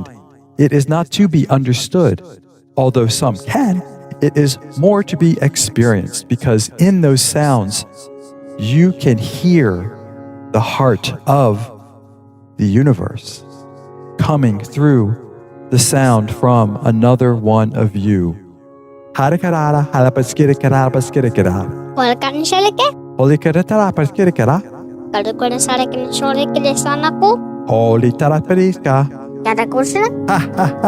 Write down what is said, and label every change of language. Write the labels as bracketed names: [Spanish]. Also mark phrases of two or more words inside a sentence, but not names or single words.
[English] It is not to be understood, although some can. It is more to be experienced, because in those sounds, you can hear the heart of the universe coming through the sound from another one of you. Harikarara, harapaskirikara. Walkanshaleke. Holikaratara, paskirikara. Kalukanasareke sholeke sanaku. Holitarapariska. Kalakushana. Ha ha ha.